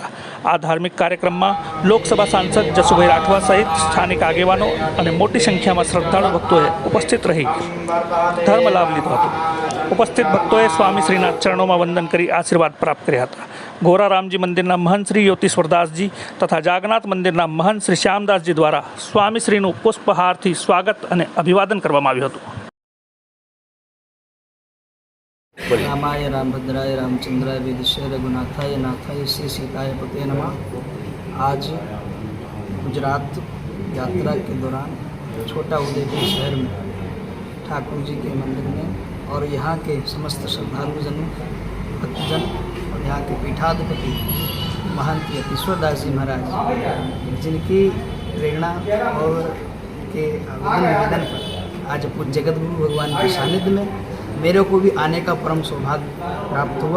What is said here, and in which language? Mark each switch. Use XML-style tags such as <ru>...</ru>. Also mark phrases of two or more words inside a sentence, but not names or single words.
<gu>આ ધાર્મિક કાર્યક્રમમાં લોકસભા સાંસદ જસુભાઈ રાઠવા સહિત સ્થાનિક આગેવાનો અને મોટી સંખ્યામાં શ્રદ્ધાળુ ભક્તોએ ઉપસ્થિત રહી ધર્મ લાભ લીધો હતો। ઉપસ્થિત ભક્તોએ સ્વામીશ્રીના ચરણોમાં વંદન કરી આશીર્વાદ પ્રાપ્ત કર્યા હતા। ગોરારામજી મંદિરના મહંત શ્રી યોતીશ્વરદાસજી તથા જાગનાથ મંદિરના મહંત શ્રી શ્યામદાસજી દ્વારા સ્વામીશ્રીનું પુષ્પહારથી સ્વાગત અને અભિવાદન કરવામાં આવ્યું હતું।</gu> <sa>रामाय रामभद्राय रामचंद्राय वेदस्य रघुनाथाय नाथाय श्री सीताय पते नमः।</sa> <hi>आज गुजरात यात्रा के दौरान छोटाउदेपुर शहर में ठाकुर जी के मंदिर में और यहाँ के समस्त श्रद्धालुजन भक्तजन और यहाँ के पीठाधिपति महंत योतीश्वरदास जी महाराज, जिनकी प्रेरणा और के आवेदन पर आज पूज्य जगतगुरु भगवान के सानिध्य में मेरे को भी आने का परम सौभाग्य प्राप्त हुआ।</hi>